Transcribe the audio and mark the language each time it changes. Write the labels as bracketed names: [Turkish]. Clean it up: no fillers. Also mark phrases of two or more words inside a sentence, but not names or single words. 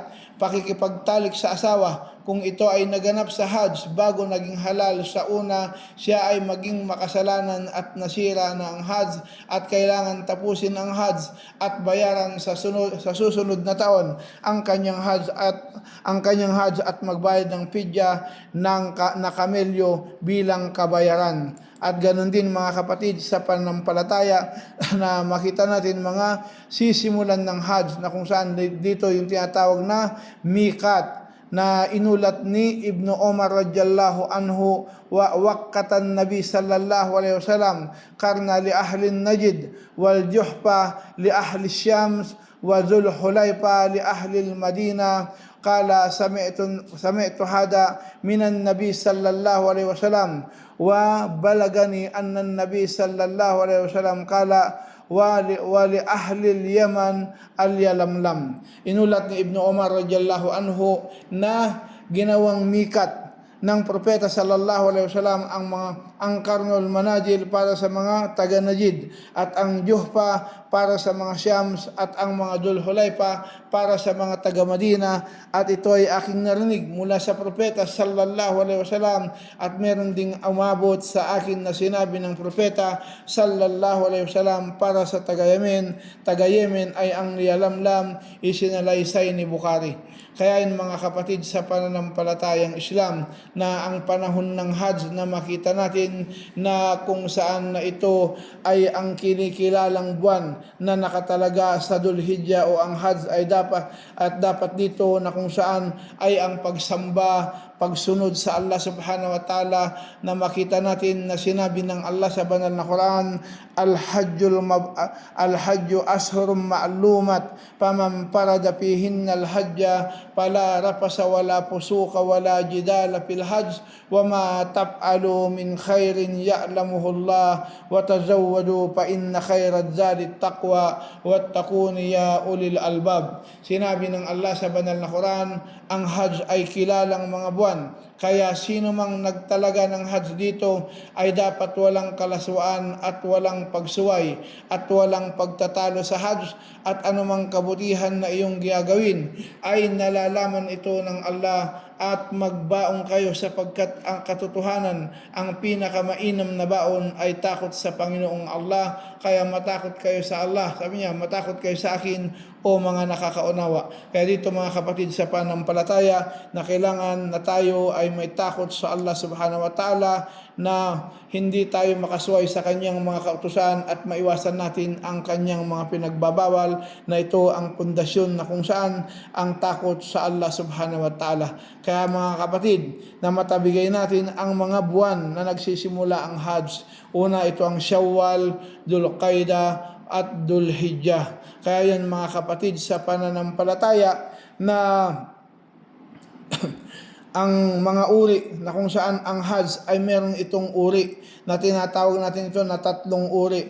[Filipino] Pakikipagtalik sa asawa, kung ito ay naganap sa Hajj bago naging halal sa una, siya ay maging makasalanan at nasira na ang Hajj at kailangan tapusin ang Hajj at bayaran sa susunod na taon ang kanyang Hajj at magbayad ng fidya na kamelyo bilang kabayaran. At ganun din mga kapatid sa pananampalataya na makita natin mga sisimulan ng Hajj na kung saan dito yung tinatawag na miqat, na inulat ni Ibnu Umar [Arabic] رضي الله عنه، و وقت النبي صلى الله عليه وسلم قرنا لأهل نجد والجحفة لأهل شام وذو الحليفة لأهل المدينة قال سمعت هذا من النبي صلى الله عليه وسلم وبلغني أن النبي صلى الله عليه وسلم قال ولأهل اليمن اليلملم. [Filipino] Inulat ni Ibnu Umar [Arabic] رضي الله عنه [Filipino] na ginawang mikat ng propeta [Arabic] صلى الله عليه وسلم [Filipino] ang Karnul Manajil para sa mga taga Najd at ang Juhfa para sa mga Syams at ang mga Dhul Hulayfa para sa mga taga Madina, at ito ay aking narinig mula sa propeta [Arabic] صلى الله عليه وسلم, [Filipino] at meron ding umabot sa akin na sinabi ng propeta [Arabic] صلى الله عليه وسلم [Filipino] para sa taga Yemen ay ang Yalamlam, isinalaysay ni Bukhari. Kaya yun mga kapatid sa pananampalatayang Islam, na ang panahon ng Hajj na makita natin na kung saan na ito ay ang kinikilalang buwan na nakatalaga sa Dhul Hijjah, o ang Hajj ay dapat dito na kung saan ay ang pagsamba, pagsunod sa Allah [Arabic] سبحانه وتعالى, [Filipino] na makita natin na sinabi ng Allah sa banal na Quran, [Arabic] الحج أشهر معلومات فمن فرض فيهن الحج فلا رفث ولا فسوق ولا جدال في الحج وما تفعلوا من خير يعلمه الله وتزودوا فإن خير الزاد التقوى واتقون يا أولي الألباب. [Filipino] Sinabi ng Allah sa banal na Quran, ang Hajj ay kilalang mga buwan, kaya sino mang nagtalaga ng Hajj dito ay dapat walang kalaswaan at walang pagsuway at walang pagtatalo sa Hajj, at anumang kabutihan na iyong gagawin ay nalalaman ito ng Allah, at magbaon kayo sapagkat ang katotohanan, ang pinakamainam na baon ay takot sa Panginoong Allah, kaya matakot kayo sa Allah. Sabi niya, matakot kayo sa akin o mga nakakaunawa. Kaya dito mga kapatid sa pananampalataya, na kailangan na tayo ay may takot sa Allah [Arabic] سبحانه وتعالى, [Filipino] na hindi tayo makasuway sa kanyang mga kautusan at maiwasan natin ang kanyang mga pinagbabawal, na ito ang pundasyon na kung saan ang takot sa Allah [Arabic] سبحانه وتعالى. [Filipino] Kaya mga kapatid, na matabigay natin ang mga buwan na nagsisimula ang Hajj. Una, ito ang Shawwal, Dhul Qaidah at Dhul Hijjah. Kaya yan mga kapatid sa pananampalataya, na ang mga uri na kung saan ang Hajj ay meron itong uri na tinatawag natin ito na 3 uri.